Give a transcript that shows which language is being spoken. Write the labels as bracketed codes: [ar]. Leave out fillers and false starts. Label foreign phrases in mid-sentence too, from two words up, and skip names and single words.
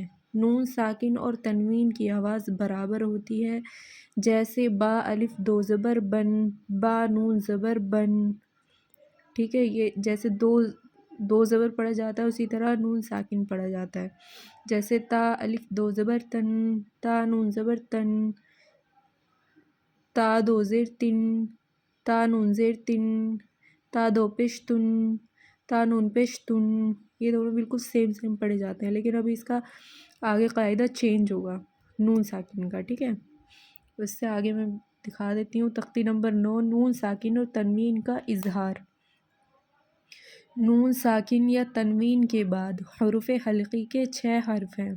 [ur] نون ساکن اور تنوین کی آواز برابر ہوتی ہے، جیسے با الف دو زبر بن، با نون زبر بن، ٹھیک ہے۔ یہ جیسے دو زبر پڑھا جاتا ہے اسی طرح نون ساکن پڑھا جاتا ہے، جیسے تا الف دو زبر تن، تا نون زبر تن، تا دو زیر تن، تا نون زیر تن، تا دو پیش تن، تا نون پیش تن۔ یہ دونوں بالکل سیم پڑھے جاتے ہیں، لیکن ابھی اس کا آگے قاعدہ چینج ہوگا نون ساکن کا، ٹھیک ہے۔ اس سے آگے میں دکھا دیتی ہوں۔ تختی نمبر 9 نون ساکن اور تنوین کا اظہار۔ نون ساکن یا تنوین کے بعد حروف حلقی کے 6 حرف ہیں۔